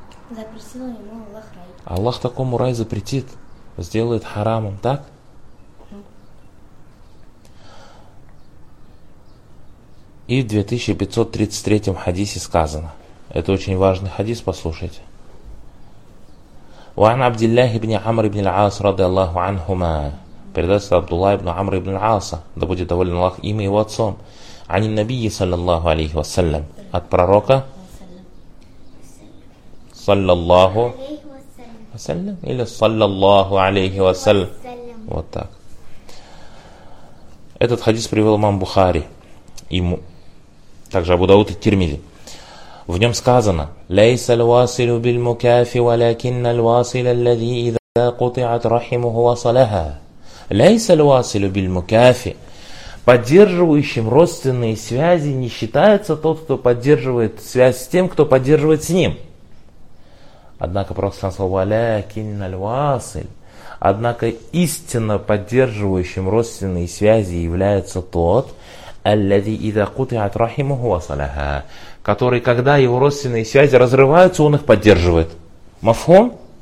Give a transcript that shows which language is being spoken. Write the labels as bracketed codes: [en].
[ru] Запретил ему Аллах рай. Аллах такому рай запретит, сделает харамом, так? И в 2533 хадисе сказано, это очень важный хадис, послушайте. [ar] وعن عبد الله بن عمرو بن العاص رضي الله عنهما. [ru] Передается [ar] عبد الله بن عمرو بن العاص, [ru] да будет доволен Аллах им и его отцом. [ar] عن النبي صلى الله عليه وسلم. [ru] От пророка. [ar] صلى الله عليه وسلم. [ru] Или [ar] صلى الله عليه وسلم. [ru] Вот так. Этот хадис привел имам Бухари. Ему. Также Абу Дауд и Тирмизи. В нем сказано: [ar] ليس الواصل بالمكاف ولكن الواصل الذي إذا قطعت رحمه وصلها. ليس الواصل بالمكاف. [ru] Поддерживающим родственные связи не считается тот, кто поддерживает связь с тем, кто поддерживает с ним. Однако просто слово [ar] ولكن الواصل. [ru] Однако истинно поддерживающим родственные связи является тот, [ar] الذي إذا قطعت رحمه وصلها, [ru] который, когда его родственные связи разрываются, он их поддерживает. Мафхом?